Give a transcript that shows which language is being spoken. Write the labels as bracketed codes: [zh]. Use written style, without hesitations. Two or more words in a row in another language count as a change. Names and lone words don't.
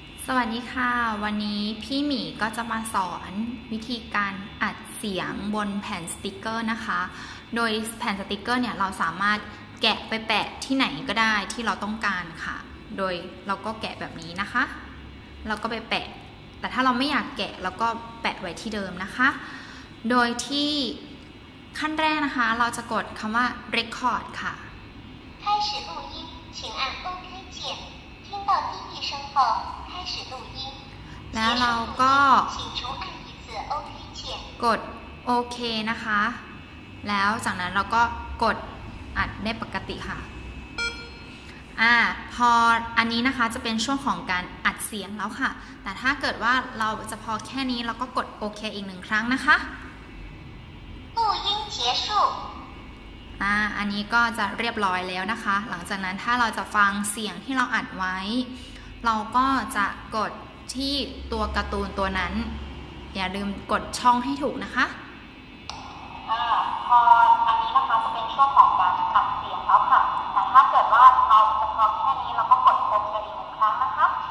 [th] วัสดีค่ะวันนี้พี่หมีก็จะมาสอนวิธีการอัดเสียงบนแผ่นสติกเกอร์นะคะโดยแผ่นสติกเกอร์เนี่ยเราสามารถแกะไปแปะที่ไหนก็ได้ที่เราต้องการค่ะโดยเราก็แกะแบบนี้นะคะเราก็ไปแปะแต่ถ้าเราไม่อยากแกะเราก็แปะไว้ที่เดิมนะคะโดยที่ขั้นแรกนะคะเราจะกดคำว่า record ค่ะ [zh] 开始录音请按 OK 键听到低语声后开始录音 [th] แล้วเราก็ [zh] 请逐按一次 OK 键 [th] กดโอเคนะคะแล้วจากนั้นเราก็กดอัดได้ปกติค่ะพออันนี้นะคะจะเป็นช่วงของการอัดเสียงแล้วค่ะแต่ถ้าเกิดว่าเราจะพอแค่นี้เราก็กดโอเคอีก1ครั้งนะคะ [zh] 录音结束 [th] อันนี้ก็จะเรียบร้อยแล้วนะคะหลังจากนั้นถ้าเราจะฟังเสียงที่เราอัดไว้เราก็จะกดที่ตัวการ์ตูนตัวนั้นอย่าลืมกดช่องให้ถูกนะคะ พออันนี้นะคะจะเป็นช่วงของการอัดเสียงแล้วค่ะแต่ถ้าเกิดว่าเราจะพอแค่นี้เราก็กดโอเคอีก1ครั้งนะคะ